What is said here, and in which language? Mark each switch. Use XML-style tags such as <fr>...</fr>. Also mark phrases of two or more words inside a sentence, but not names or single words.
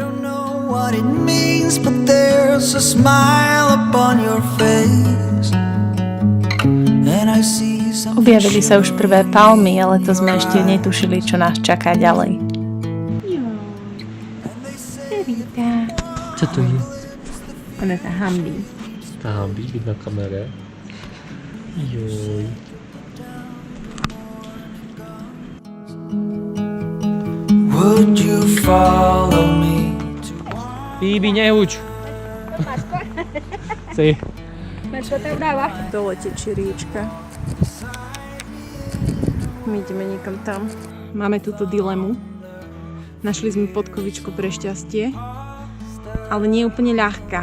<sk>Objavili sa už prvé palmy, ale to sme ešte netušili, čo nás čaká ďalej. Co to je? Ona sa hambí. Tá hambí na kamere. Joj.</sk> <en>Would you follow me?</en> <sk>Bibi, neuč. Sí. Dole tečie riečka. My ideme niekam tam. Máme túto dilemu. Našli sme podkovičku pre šťastie, ale nie je úplne ľahká.</sk>